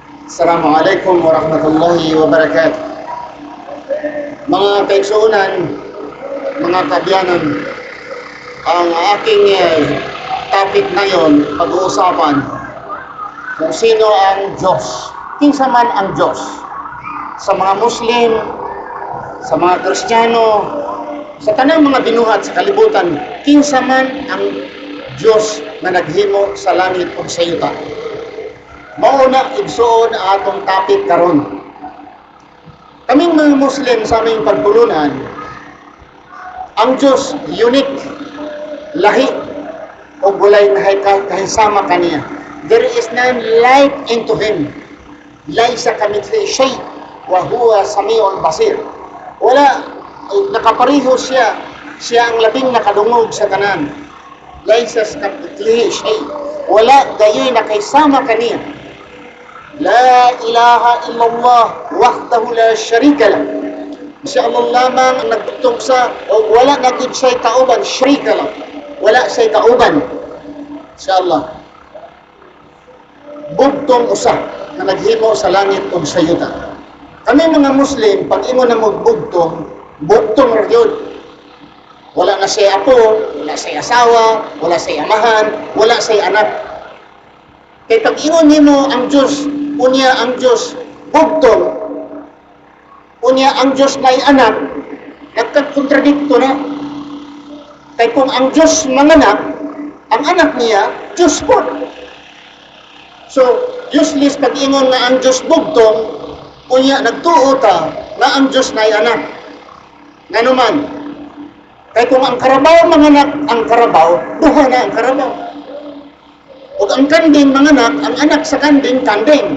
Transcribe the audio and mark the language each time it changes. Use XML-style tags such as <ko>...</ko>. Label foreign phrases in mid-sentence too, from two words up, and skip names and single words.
<ar>السلام عليكم ورحمة الله وبركاته.</ar> <tl>Mga kaigsuunan, mga kabyanan, ang aking topic ngayon, pag-uusapan kung sino ang Diyos.</tl> <ceb>Kinsa man ang Diyos. Sa mga Muslim, sa mga Kristiyano, sa tanang mga binuhat sa kalibutan, kinsa man ang Diyos na naghimo sa langit ug sa yuta. Mauna igsuon ang atong topic karon. Kaming mga Muslim sa aming pagtulunan, ang Diyos unique, lahi, o bulay na kahisama kaniya.</ceb> <en>There is none like into Him.</en> <ar>ليس كمثله شيء وهو السميع البصير.</ar> <ceb>Wala, nakapareho siya. Siya ang labing nakadungog sa tanan.</ceb> <ar>ليس كمثله شيء.</ar> <ceb>Wala gayoy na kahisama kaniya.</ceb> <ar>لا إله إلا الله وحده لا شريك له.</ar> <ceb>Siya Allah lamang ang nagtugtog sa o wala na gid siya kauban,</ceb> <ar>شريك له.</ar> <ceb>Wala siya kauban. Siya Allah. Bugtong usa na naghimo sa langit ug sa yuta. Kami mga Muslim, pag imo na magbugtong, bugtong ra gyud. Wala na siya apo, wala siya asawa, wala siya amahan, wala siya anak. Kaya pag ingon nimo ang Diyos, unya ang Diyos bugtong, unya ang Diyos may anak, nagkakkontradikto na. Kaya kung ang Diyos manganak, ang anak niya, Diyos po. So, useless pag ingon na ang Diyos bugtong, unya nagtuo ta na ang Diyos may anak. Nga naman, kaya kung ang karabaw manganak, ang karabaw, duha na ang karabaw. O ang kanding manganak, ang anak sa kanding, kanding.</ceb>